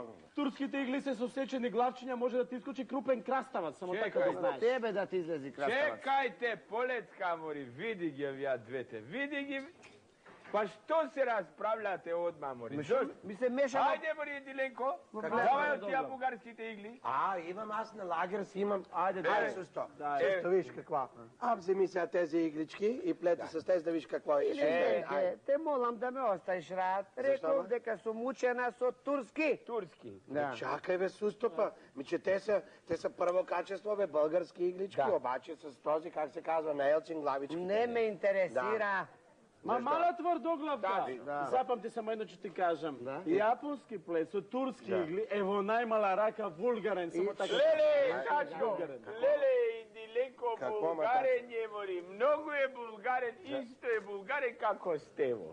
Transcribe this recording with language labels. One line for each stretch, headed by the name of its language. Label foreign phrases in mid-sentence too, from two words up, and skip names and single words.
Macedonian: Турските игли се сосечени главчиња, може да ти искочи крупен краставаc, само така да знаеш. Тебе да ти излези краставаc. Чекајте, полетка, мори, види ги овие двете, види ги. Па што се расправljate одма, мори? Ми се мешам. Ајде, мори, Диленко, давај од тия бугарските игли.
Bulgarian: Имам аз на лагер си имам. Ајде, дай сусто. Сусто, виж каква. Вземи сега тези иглички и плети с тези да виж какво е.
Macedonian: Те молам да ме оставиш рад. Реков дека сум учена со турски. Турски.
Bulgarian: Чакај бе, сусто па. Че те са първо качество, бе, български иглички, обаче с този, как се казва, на елчин главички.
Macedonian: Не ме интересира. Ма мала тврдоглавка. Запамти само едно, че ти кажам. Јапонски плет со турски игли е во најмала рака вулгарен. Само така. Леле, качко! Леле, леко
Bulgarian: Какво,
Macedonian: Булгарен е, мори. Много е Булгарен, исто е Булгарен како Стево.